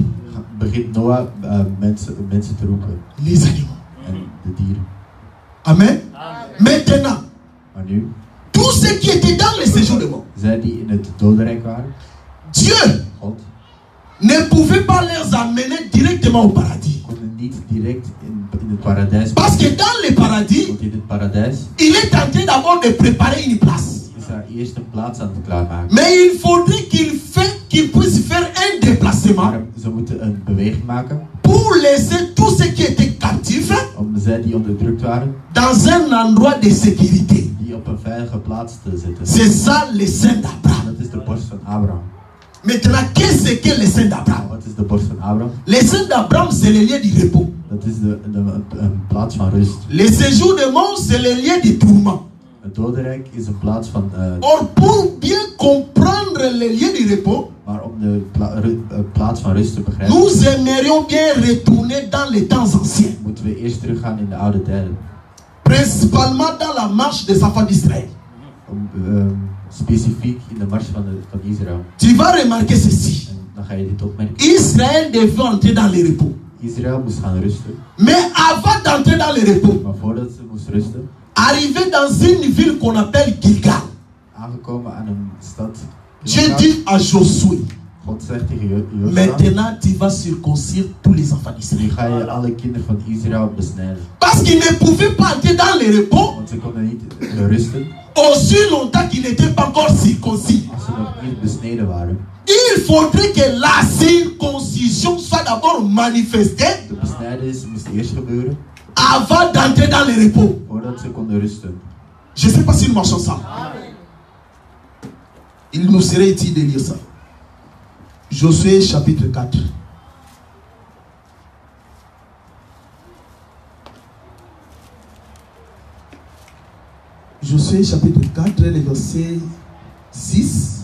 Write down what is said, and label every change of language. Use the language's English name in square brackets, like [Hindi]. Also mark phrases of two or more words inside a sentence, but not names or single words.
[Dutch] begint Noah mensen te roepen. [French] les animaux. [Dutch] En de dieren. [French] Amen. Maintenant, [Dutch] Maar nu, [French] tous ceux qui étaient dans le séjour de mort, [Dutch] zij die in het dodenrijk waren, [French] Dieu [Dutch] God, [French] ne pouvait pas les amener directement au paradis. [Dutch] konden niet direct in het paradijs. [French] Parce que dans le paradis, [Dutch] Want in het paradijs [French] il est en train d'abord de préparer une place. [Dutch] is daar eerst een plaats aan het klaarmaken. [French] Mais il faudrait qu'il puisse faire un déplacement [Dutch] Maar ze moeten een beweging maken [French] pour laisser tous ceux qui étaient captifs [Dutch] om zij die onderdrukt waren, [French] dans un endroit de sécurité. [Dutch] die op een veilige plaats te zetten. [French] C'est ça le sein d'Abraham. [Dutch] Dat is de borst van Abraham. [French] Maintenant, qu'est-ce que le sein d'Abraham? [Dutch] Wat is de borst van Abraham? [French] Le sein d'Abraham, c'est le lieu du repos. [Dutch] Dat is een plaats van rust. [French] Le séjour de mort, c'est le lieu du tourment. [Dutch] Het dodenrijk is een plaats van... [French] Or, pour bien comprendre le lieu du repos, [Dutch] maar om de plaats van rust te begrijpen, [French] nous aimerions bien retourner dans les temps anciens. [Dutch] moeten we eerst teruggaan in de oude tijden. [French] Principalement dans la marche des enfants d'Israël. [Dutch] Specifiek in de mars van Israël. [French] Tu vas remarquer ceci. [Dutch] En dan ga je dit opmerken. [French] Israël devait entrer dans le repos. [Dutch] Israël moest gaan rusten. [French] Mais avant d'entrer dans le repos, [Dutch] Maar voordat ze moest rusten, [French] arrivé dans une ville qu'on appelle Gilgal, [Dutch] aangekomen aan een stad. [French] Dieu dit à Josué, [Dutch] God zegt tegen Josua, [French] maintenant tu vas circoncire tous les enfants [Dutch] nu [French] d'Israël. [Dutch] ga je alle kinderen van Israël besnijden. [French] Parce qu'ils ne pouvaient pas entrer dans le repos [Dutch] Want ze konden niet rusten [French] aussi longtemps qu'ils n'étaient pas encore circoncis. [Dutch] als ze nog niet besneden waren. [French] Il faudrait que la circoncision soit d'abord manifestée [Dutch] De besnijdenis moest eerst gebeuren [French] avant d'entrer dans le repos. [Dutch] voordat ze konden rusten. [French] Je ne sais pas si nous marchons ensemble. Il nous serait utile de lire ça. Josué chapitre 4. Josué chapitre 4, le verset 6.